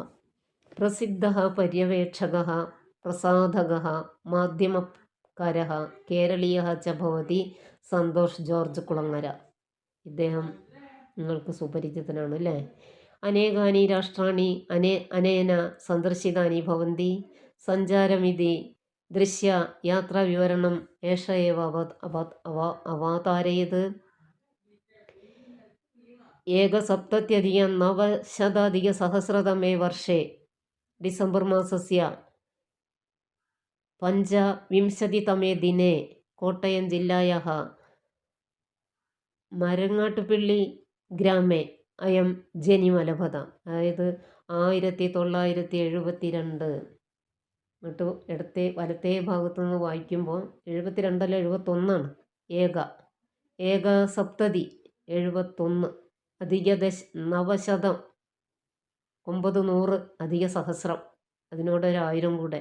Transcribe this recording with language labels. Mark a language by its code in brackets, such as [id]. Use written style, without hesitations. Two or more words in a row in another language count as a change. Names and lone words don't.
[sa] प्रसिद्ध पर्यवेक्षक, प्रसाधक, माध्यमकार, केरलीय च भवति സന്തോഷ് ജോർജ് കുളങ്ങര. [ml] ഇദ്ദേഹം നിങ്ങൾക്ക് സുപരിചിതനാണ് അല്ലേ? [sa] अनेकानि राष्ट्राणि अनेन सन्दर्शितानि भवन्ति. सञ्चारमिति दृश्य यात्राविवरणं एष एव अवतारयत्. एकसप्तत्यधिक-9शताधिकसहस्रतमे वर्षे डिसेम्बर् मासस्य 25तमे दिने कोट्टयं जिल्लायाः मरङ्गाट्टुपिळ्ळि ग्रामे अयं जनिमलभत. [ml] അതായത് 1972. എന്നിട്ട് വലത്തേ ഭാഗത്തു നിന്ന് വായിക്കുമ്പോൾ 72 അല്ല 71. [sa] एक सप्तति [ml] 71 അധിക 900 900 [sa] अधिक सहस्रम्, [ml] അതിനോടൊരു 1000 കൂടെ.